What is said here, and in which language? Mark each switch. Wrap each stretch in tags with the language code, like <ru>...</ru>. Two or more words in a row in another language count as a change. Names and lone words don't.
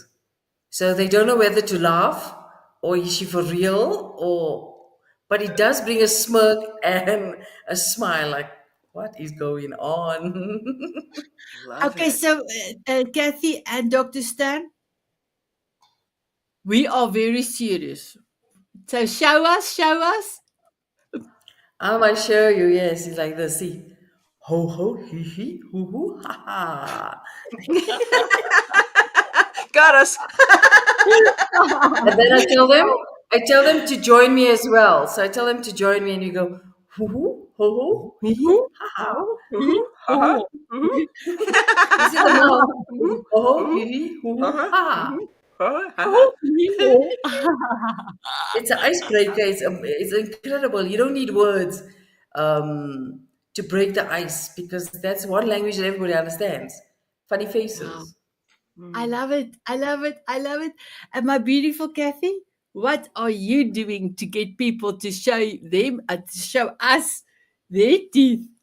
<en>So they don't know whether to laugh or is she for real but it does bring a smirk and a smile like, what is going on? Love Okay, it. so Kathy and Dr. Stan, we are very serious. So show us. I might show you, yes, it's like this. See. Ho ho hee hee hoo hoo ha ha. Got us. And then I tell them to join me as well. So I tell them to join me, and you go hoo hoo ho ho hee hee Woohoo, ha ha. oh, Woohoo, hee, haha, oh. woohoo. This is the mouth. Hoo Woohoo, hoo ho ho woohoo, hee hee hoo hoo haha, ha ha. woohoo, haha, haha. Oh, hee, oh. It's an icebreaker. It's incredible. You don't need words to break the ice because that's one language that everybody understands. Funny Wow. faces. I Mm. love it. I love it. I love it. And my beautiful Kathy, what are you doing to get people to show them, to show us their teeth?</en>